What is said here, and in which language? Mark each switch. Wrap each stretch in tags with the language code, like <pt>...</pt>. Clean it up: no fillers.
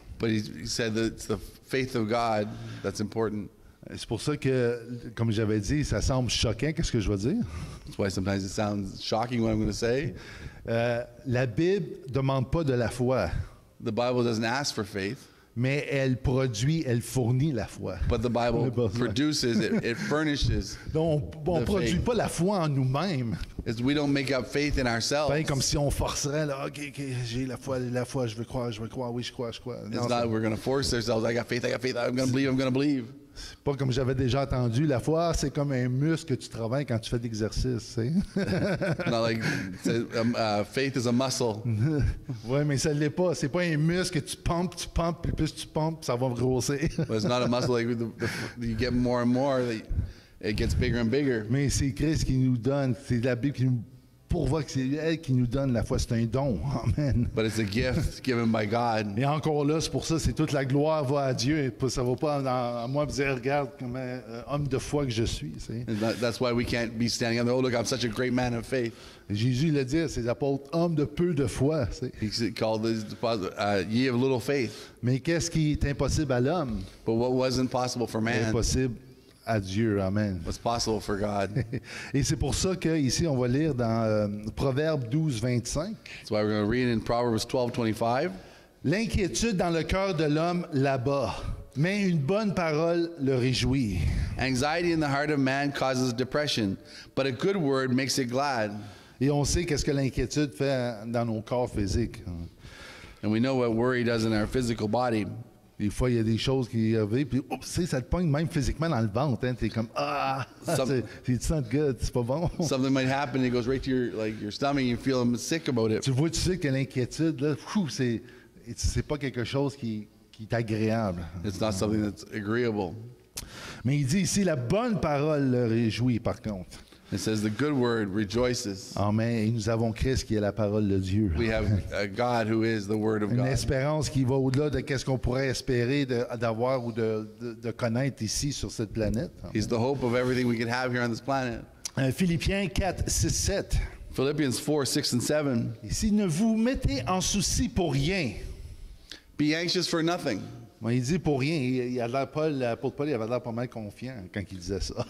<en>but He said that it's the faith of God that's important.</en> <fr>C'est pour ça que, comme j'avais dit, ça semble choquant, qu'est-ce que je veux dire?</fr> <en>That's why sometimes it sounds shocking what I'm going to say.</en> <fr>La Bible ne demande pas de la foi,</fr> <en>The Bible doesn't ask for faith,</en> <fr>mais elle fournit la foi.</fr> <en>but the Bible produces it. It furnishes.</en> <fr>Donc, on ne</fr> <en>The</en> <fr>produit</fr> <en>faith.</en> <fr>pas la foi en nous-mêmes.</fr> <en>We don't make up faith in ourselves.</en> <fr>Ben, comme si on forcerait, là, ok, j'ai la foi, je veux croire, oui, je crois. Non,</fr> <en>It's not we're going to force ourselves. I got faith. I'm going to believe.</en> <fr>c'est pas comme j'avais déjà entendu. La foi, c'est comme un muscle que tu travailles quand tu fais de l'exercice.</fr> <en>Not like faith is a muscle.</en> <fr>Oui, mais ça ne l'est pas. C'est pas un muscle que tu pompes, puis plus tu pompes, ça va grossir.</fr> <en>But it's not a muscle like you get more and more, it gets bigger and bigger.</en> <fr>Mais c'est Christ qui nous donne, c'est la Bible qui nous pourvoit, que c'est elle qui nous donne la foi. C'est un don. Amen.</fr> <en>but it's a gift given by God.</en> <fr>Et encore là, c'est pour ça, c'est toute la gloire va à Dieu. Et ça ne va pas à moi me dire, regarde comme homme de foi que je suis. C'est.</fr> <en>And that's why we can't be standing up there, oh, look, I'm such a great man of faith.</en> <fr>Jésus il a dit à ses apôtres, homme de peu de foi. C'est.</fr> <en>He called these ye of little faith.</en> <fr>Mais qu'est-ce qui est impossible à l'homme?</fr> <en>But what wasn't possible for man</en> <fr>Impossible à Dieu. Amen.</fr> <en>was possible for God.</en> <fr>Et c'est pour ça qu'ici, on va lire dans Proverbe 12, 25.</fr> <en>That's why we're going to read in Proverbs 12:25.</en> <fr>L'inquiétude dans le cœur de l'homme l'abat, mais une bonne parole le réjouit.</fr> <en>Anxiety in the heart of man causes depression, but a good word makes it glad.</en> <fr>Et on sait qu'est-ce que l'inquiétude fait dans nos corps physiques.</fr> <en>And we know what worry does in our physical body.</en> <fr>Des fois, il y a des choses qui arrivent, puis ça te pogne même physiquement dans le ventre. Hein, t'es comme, tu te sens good, c'est pas bon.</fr> <en>Something might happen, it goes right to your stomach, you feel sick about it.</en> <fr>Tu sais que l'inquiétude, là, c'est pas quelque chose qui est agréable.</fr> <en>It's not something that's agreeable.</en> <fr>Mais il dit ici, la bonne parole le réjouit, par contre.</fr> <en>It says the good word rejoices.</en> <fr>Amen. Et nous avons Christ qui est la parole de Dieu.</fr> <en>We have a God who is the word of</en> <fr>Une</fr> <en>God.</en> <fr>espérance qui va au-delà de ce qu'on pourrait espérer d'avoir ou de connaître ici sur cette planète.</fr> <en>He's the hope of everything we could have here on this planet.</en> <fr>Philippiens 4, 6, 7.</fr> <en>Philippians 4, 6 and 7.</en> <fr>Ici, ne vous mettez en souci pour rien. Be anxious for nothing. Bon, il dit pour rien. Il a l'air l'apôtre Paul, il avait l'air pas mal confiant quand il disait ça.</fr>